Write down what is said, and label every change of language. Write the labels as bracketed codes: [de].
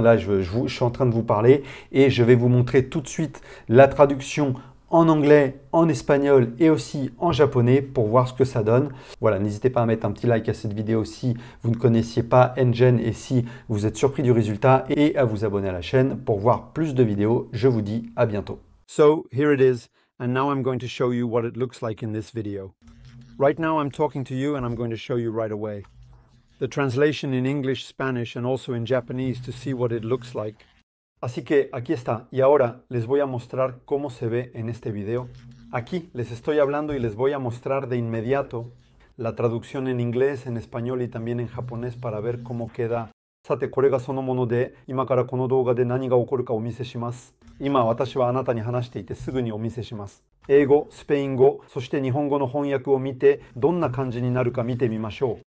[fr] Là, je suis en train de vous parler et je vais vous montrer tout de suite la traduction en anglais, en espagnol et aussi en japonais pour voir ce que ça donne. Voilà, n'hésitez pas à mettre un petit like à cette vidéo si vous ne connaissiez pas Engen et si vous êtes surpris du résultat, et à vous abonner à la chaîne pour voir plus de vidéos. Je vous dis à bientôt. [en] So here it is, and now I'm going to show you what it looks like in this video. Right now I'm talking to you and I'm going to show you right away the translation in English, Spanish and also in Japanese to see what it looks like. [es] Así que aquí está, y ahora les voy a mostrar cómo se ve en este video. Aquí les estoy hablando y les voy a mostrar de inmediato la traducción en inglés, en español y también en japonés para ver cómo queda. [ja] さて、これがそのもので、今からこの動画で何が起こるかお見せします。今私はあなたに話していてすぐにお見せします。英語、スペイン語、そして日本語の翻訳を見て、どんな感じになるか見てみましょう。